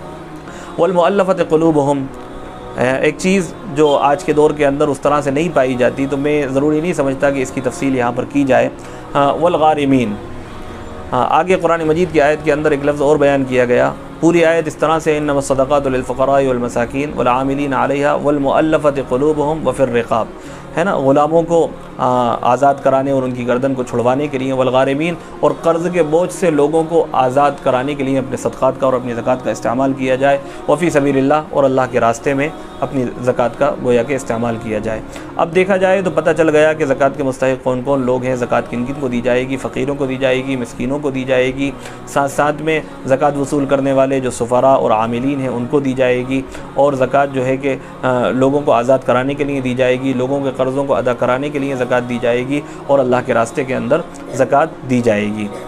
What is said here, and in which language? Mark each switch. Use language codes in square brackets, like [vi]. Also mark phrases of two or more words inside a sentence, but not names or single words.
[ar] والمؤلفة قلوبهم, [hi] एक चीज़ जो आज के दौर के अंदर उस तरह से नहीं पाई जाती, तो मैं ज़रूरी नहीं समझता कि इसकी तफसील यहाँ पर की जाए। [ar] والغارمين, [hi] आगे कुरान मजीद की आयत के अंदर एक लफ्ज़ और बयान किया गया। पूरी आयत इस तरह से [ar] إنما الصدقات للفقراء والمساكين والعاملين عليها والمؤلفة قلوبهم وفي الرقاب, [hi] है ना, ग़ुलामों को आज़ाद कराने और उनकी गर्दन को छुड़वाने के लिए, [ar] والغارمين, [hi] और कर्ज़ के बोझ से लोगों को आज़ाद कराने के लिए अपने सदक़ात का और अपनी ज़कात का इस्तेमाल किया जाए। [ar] وفي سبيل الله, [hi] और अल्लाह के रास्ते में अपनी ज़कात का गोया के इस्तेमाल किया जाए। अब देखा जाए तो पता चल गया कि ज़कात के मुस्तहिक़ कौन कौन लोग हैं, ज़कात किन किन को दी जाएगी। फ़कीरों को दी जाएगी, मिस्कीनों को दी जाएगी, साथ साथ में ज़कात वसूल करने वाले जो सुफ़रा और आमिलीन हैं उनको दी जाएगी, और ज़कात जो है कि लोगों को आज़ाद कराने के लिए दी जाएगी, लोगों के कर्ज़ों को अदा कराने के लिए ज़कात दी जाएगी, और अल्लाह के रास्ते के अंदर ज़कात दी जाएगी।